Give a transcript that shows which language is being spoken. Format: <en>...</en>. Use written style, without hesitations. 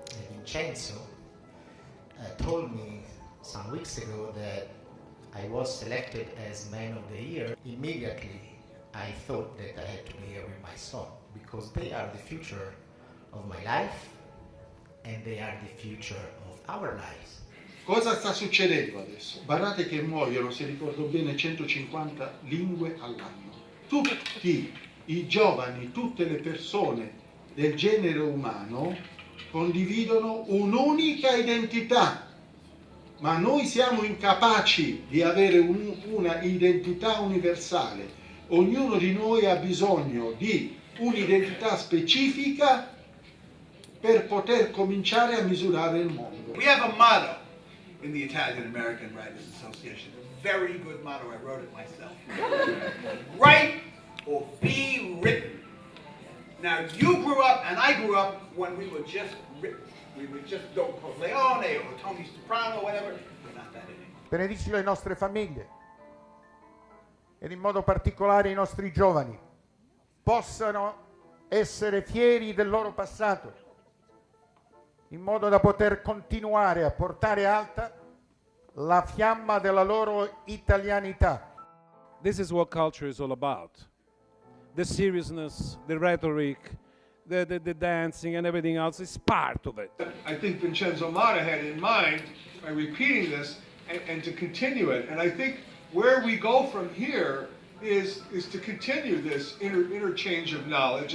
<en>Vincenzo told me some weeks ago that I was selected as Man of the Year, immediately I thought that I had to be here with my son, because they are the future of my life and they are the future of our lives.</en> <it>Cosa sta succedendo adesso? Guardate che muoiono, se ricordo bene, 150 lingue all'anno. Tutti i giovani, tutte le persone del genere umano condividono un'unica identità, ma noi siamo incapaci di avere una identità universale. Ognuno di noi ha bisogno di un'identità specifica per poter cominciare a misurare il mondo.</it> <en>We have a motto in the Italian American Writers Association, a very good motto, I wrote it myself. Write or be written. Now you grew up and I grew up when we were just written. We were just Don Corleone or Tony Soprano or whatever. We're not that anymore.</en> <it>Benedicilo le nostre famiglie ed in modo particolare i nostri giovani possano essere fieri del loro passato, in modo da poter continuare a portare alta la fiamma della loro italianità.</it> <en>This is what culture is all about. The seriousness, the rhetoric, the dancing and everything else is part of it. I think Vincenzo Motta had in mind, by repeating this, and to continue it. And I think where we go from here is to continue this interchange of knowledge.</en>